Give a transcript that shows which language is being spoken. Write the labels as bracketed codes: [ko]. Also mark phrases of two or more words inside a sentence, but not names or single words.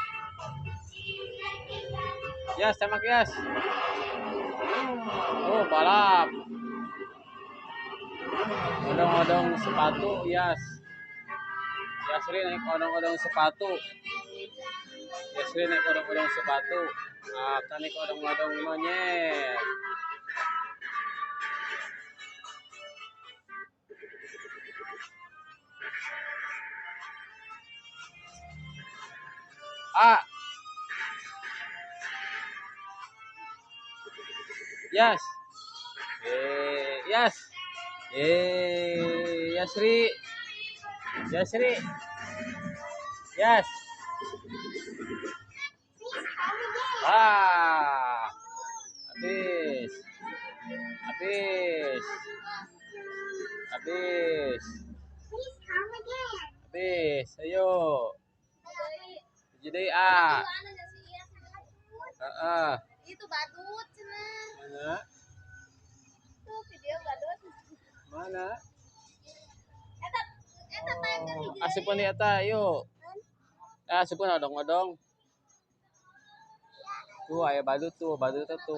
[id] Yas, tembak Yas. Oh, balap. Odong-odong sepatu Yas. Yasri naik odong-odong sepatu. Yasri naik odong-odong sepatu. Akan naik odong-odong monyet. A. Yes. Yes. Yasri. Yasri. Yes. Ah. Habis. Habis. Habis. Habis. Ayo. Jadi A. [su] Itu badut cenah. Mana? Tuh video badut. Mana? Eta main ke hiji. Asupun di eta, yuk. Asupun odong-odong. Tuh aya badut tuh tuh.